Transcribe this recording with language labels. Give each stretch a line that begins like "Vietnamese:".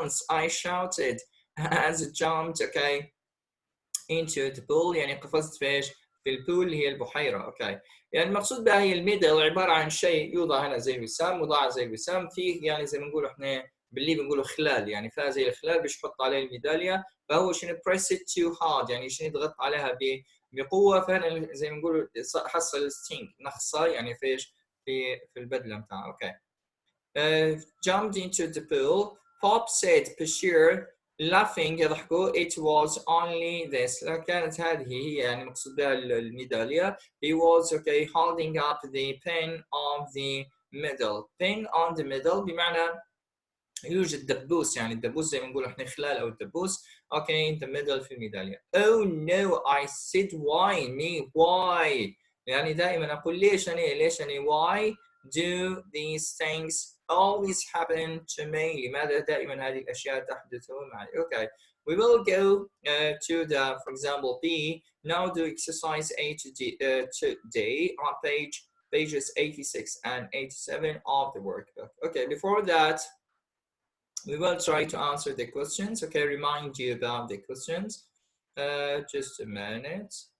English: I shouted as I jumped okay into the pool.
Arabic: يعني قفزت في ايش؟ في البول اللي هي البحيرة. اوكي يعني المقصود بها هي الميدل عبارة عن شيء يوضع هنا زي الوسام وضع زي الوسام فيه يعني زي ما نقول احنا باللي بنقوله خلال يعني فيها زي الخلال بيحط عليه الميدالية. فهو شنو
English: press it too hard
Arabic: يعني شنو يضغط عليها بقوة. فهنا زي ما نقول حصل ستينج نخصة يعني في ايش؟ في البدلة بتاعها.
English: Okay jumped into the pool. Pop said Bashir laughing
Arabic: يضحكوا.
English: It was only this.
Arabic: كانت هذه هي يعني مقصود بها الميدالية.
English: He was okay holding up the pin of the medal. Pin on the medal
Arabic: بمعنى يوجد دبوس يعني الدبوس زي ما نقول احنا خلال او الدبوس.
English: Okay, the medal
Arabic: في الميدالية.
English: Oh no, I said why me why
Arabic: يعني دائما اقول ليش أنا
English: why do these things always happen to me.
Arabic: لماذا دائما هذه الأشياء تحدث معي.
English: Okay, we will go to the for example B. Now do exercise A today on pages 86 and 87 of the workbook. Okay, before that we will try to answer the questions. Okay, remind you about the questions. Just a minute.